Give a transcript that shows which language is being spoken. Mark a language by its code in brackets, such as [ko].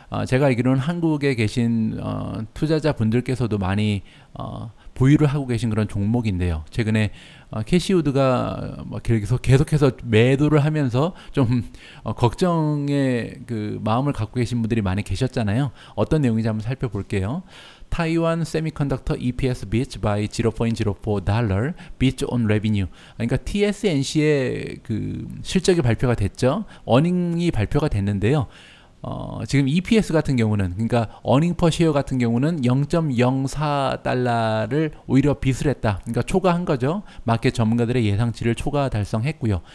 [ko] 제가 알기로는 한국에 계신 투자자 분들께서도 많이 보유를 하고 계신 그런 종목인데요. 최근에 캐시우드가 계속해서 매도를 하면서 좀 걱정의 그 마음을 갖고 계신 분들이 많이 계셨잖아요. 어떤 내용인지 한번 살펴볼게요. [en] 타이완 세미컨덕터 EPS beats by 0.04 달러 beats on revenue. [ko] 그러니까 TSMC의 그 실적이 발표가 됐죠. 어닝이 발표가 됐는데요. 지금 EPS 같은 경우는, 그러니까 어닝 퍼 쉐어 같은 경우는 0.04달러를 오히려 빗을 했다. 그러니까 초과한 거죠. 마켓 전문가들의 예상치를 초과 달성했고요.